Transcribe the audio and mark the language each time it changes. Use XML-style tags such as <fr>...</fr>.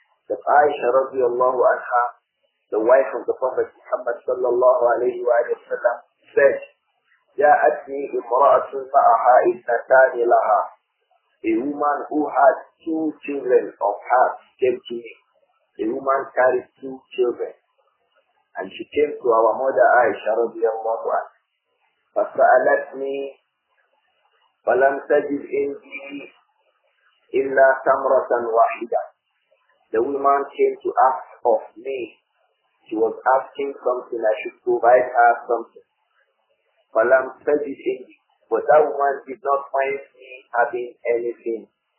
<en>That Aisha radiyallahu anha, the wife of the Prophet Muhammad sallallahu alayhi wa sallam, said,</en> <ar>جاءتني امرأة معها ابنتان لها.</ar> <en>A woman who had 2 children of hers came to me. A woman carried 2 children. And she came to our mother Aisha radiyallahu anha.</en> <ar>فسألتني فلم تجد عندي إلا تمرة واحدة.</ar> <en>The woman came to ask of me. She was asking something, I should provide her something.</en> <ar>Falam tajid indi.</ar> <en>But that woman did not find me having anything.</en>